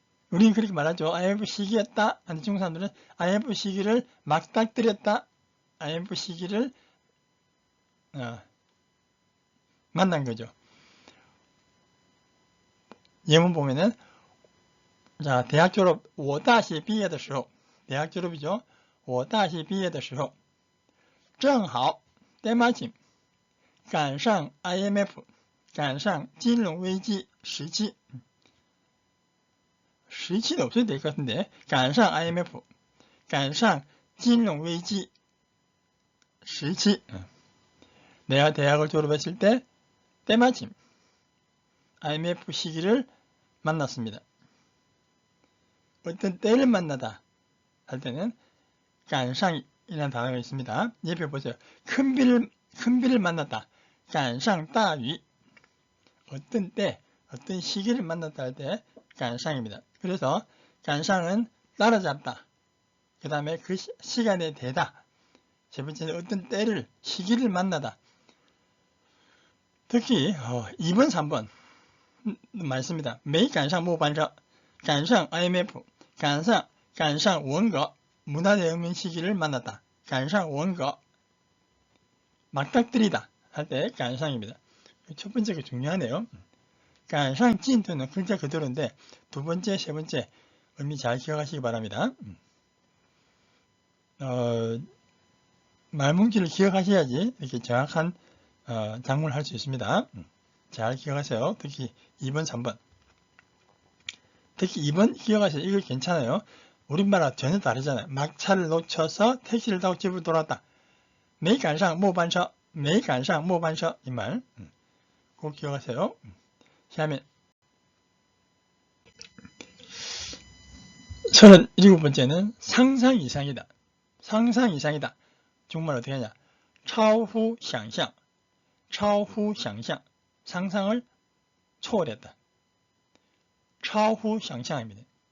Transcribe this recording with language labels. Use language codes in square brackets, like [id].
[ko] 우리는 그렇게 말하죠. IMF 시기였다. 하는 중국 사람들은 IMF 시기를 맞닥뜨렸다. IMF 시기를 만난 거죠. 예문 보면은 자, 대학 졸업 [zh] 我大学毕业的时候 [ko] 대학 졸업이죠. [zh] 我大学毕业的时候正好 [ko] 때마침 [zh] 赶上 IMF 赶上金融危机时期 时期도 [ko] 없어도 될 것 같은데 [zh] 赶上 IMF 赶上金融危机时期 [ko] 내가 대학을 졸업했을 때 때마침 IMF 시기를 만났습니다. 어떤 때를 만나다 할 때는 赶上 이라는 단어가 있습니다. 옆에 보세요. 큰 비를 만났다. [zh] 赶上大雨 [ko] 어떤 때, 어떤 시기를 만났다 할 때 赶上입니다. 그래서 赶上은 따라잡다. 그 다음에 그 시간에 되다. 세 번째는 어떤 때를, 시기를 만나다. 특히 2번, 3번 말씀입니다. [zh] 没赶上末班车, 赶上 IMF, 赶上文革, [ko] 문화대혁명 시기를 만났다. [zh] 赶上文革, [ko] 맞닥뜨리다 할 때 赶上입니다. 첫 번째가 중요하네요. 赶上 진토는 글자 그대로인데 두 번째, 세 번째 의미 잘 기억하시기 바랍니다. 말뭉치를 기억하셔야지 이렇게 정확한 작문을 할 수 있습니다. 잘 기억하세요. 특히 2번, 3번. 특히 2번 기억하세요. 이거 괜찮아요. 우리말하고 전혀 다르잖아요. 막차를 놓쳐서 택시를 타고 집으로 돌아왔다. [zh] 没赶上末班车, 没赶上末班车 [ko] 이 말 꼭 기억하세요. [zh] 下面 [ko] 37번째는 상상 이상이다. 상상 이상이다. 중국말 어떻게 하냐? [zh] 超乎想象, 超乎想象. [ko] 상상을 초월했다. 超乎想象입니다.